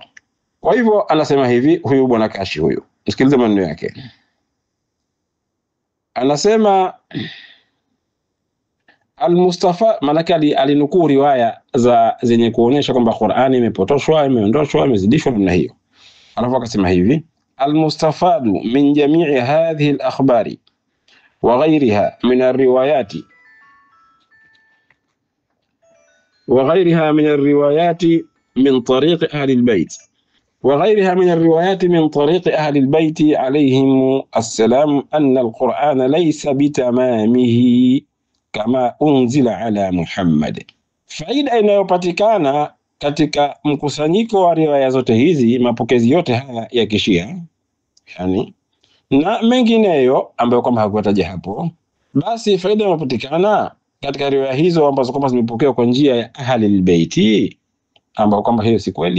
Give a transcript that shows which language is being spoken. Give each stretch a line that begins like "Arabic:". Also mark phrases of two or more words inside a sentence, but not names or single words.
Swahili: Kwa hivyo anasema hivi huyu bwana Kashi huyu, msikilize maneno yake. Anasema Al-Mustafa, malaki alinukuu riwaya zenye kuonyesha kwamba Qur'ani imepotoshwa, imeondoshwa, imezidishwa namna hiyo. Alafu akasema hivi
Arabic: المستفاد من جميع هذه الأخبار وغيرها من الروايات من طريق أهل البيت عليهم السلام أن القرآن ليس بتمامه كما أنزل على محمد.
Swahili: Faida inayopatikana katika mkusanyiko wa riwaya zote hizi, mapokezi yote haya ya Kishia yani na mengineyo ambayo kwamba hakutaja hapo, basi faida inapatikana katika riwaya hizo ambazo kwamba zimepokewa kwa njia ya
Arabic: أهل البيت,
Swahili: ambao kwamba hiyo si kweli.